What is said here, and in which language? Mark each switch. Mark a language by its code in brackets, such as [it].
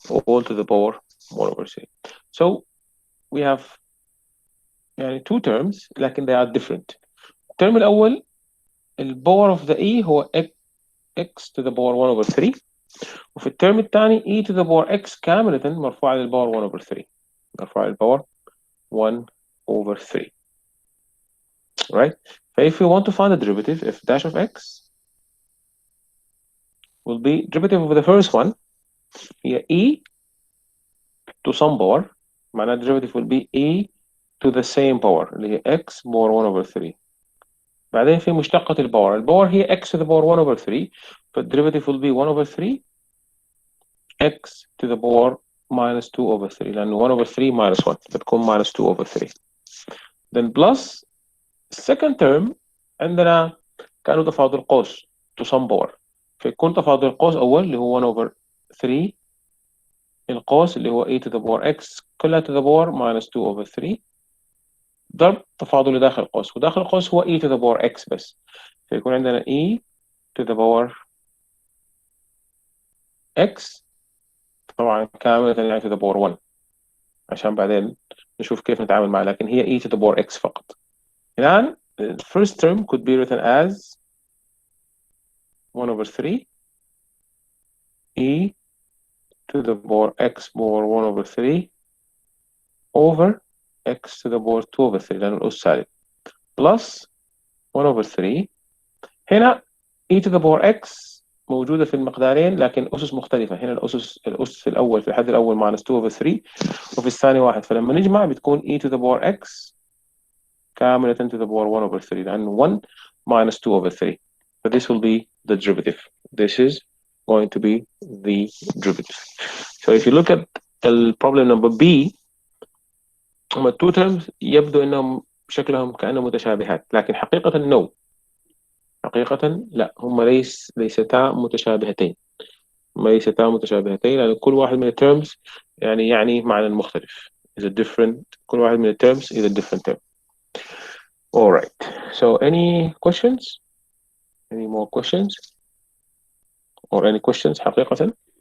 [en] All to the power 1 over 3. So we have two terms لكن they are different. [ar] الترم الأول الباور of the e هو x to the power 1 over 3. وفي الترم الثاني e to the power x كاملة مرفوعة للباور 1 over 3. مرفوعة للباور 1 over 3. [en] Right? So if we want to find the derivative, f dash of x will be derivative of the first one here e to some power. معناها derivative will be e to the same power اللي هي x power 1 over 3. [ar] بعدين في مشتقة الباور هي x to the power 1 over 3. فالدerivative [en] will be 1 over 3 x to the power minus 2 over 3 [ar] لأنه 1 over 3 minus 1 بتكون minus 2 over 3. [en] Then plus second term [ar] عندنا كأنه تفاضل قوس [en] to some power. [ar] فيكون تفاضل القوس أول اللي هو 1 over 3 القوس اللي هو e to the power x كلها to the power minus 2 over 3 ضرب تفاضل اللي داخل القوس وداخل القوس هو e to the power x بس. فيكون عندنا e to the power x طبعا كاملة يعني to the power 1 عشان بعدين نشوف كيف نتعامل معها لكن هي e to the power x فقط. [en] الآن the first term could be written as 1 over 3 e to the power x power 1 over 3 over x to the power 2 over 3 [ar] لأنه الأس سالب [en] plus 1 over 3. [ar] هنا e to the power x موجودة في المقدارين لكن أسس مختلفة. هنا الأس الأول في الحد الأول minus 2 over 3 وفي الثاني 1. فلما نجمع بتكون e to the power x كاملة to the power 1 over 3 لأنه 1 minus 2 over 3. [en] So this will be the derivative. This is going to be the derivative. So if you look at the problem number B, هما two terms [ar] يبدو أنهم شكلهم كأنهم متشابهات لكن حقيقة [en] no. [ar] حقيقة لا، هما ليستا متشابهتين. لأن كل واحد من الterms يعني معنى مختلف. [en] is a different. كل واحد من الterms is a different term. All right. So any questions? Any more questions? Or any questions حقيقة?